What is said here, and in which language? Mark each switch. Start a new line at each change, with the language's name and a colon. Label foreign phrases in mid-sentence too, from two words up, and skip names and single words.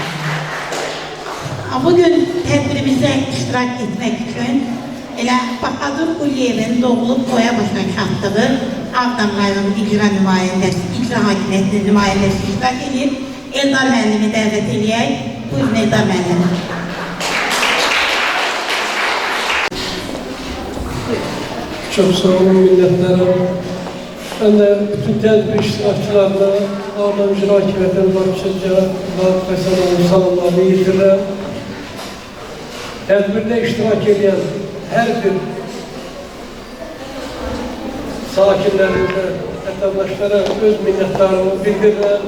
Azerbaijani: Bugün tədbirimizə iştirak etmək üçün elə Bahadur Quliyevin doğulub boya başına çatdığı Ağdam rayonu icra nümayəndəsi, icra hakimiyyətinin nümayəndəsi iştirak edir. Eldar müəllimi dəvət edək. Buyurun Eldar müəllimi.
Turkish: Çok sağ olun, minnettarım.
Azerbaijani: Ben de bütün tedbir iştirakçılarına, Ağdam İcra Hakimiyyətin başçıca Vahid Fəsənovun salamlarını yetirirəm. Tədbirdə iştirak edən hər bir sakinlərimizə, vətəndaşlara öz minnətdarımı bildirirəm.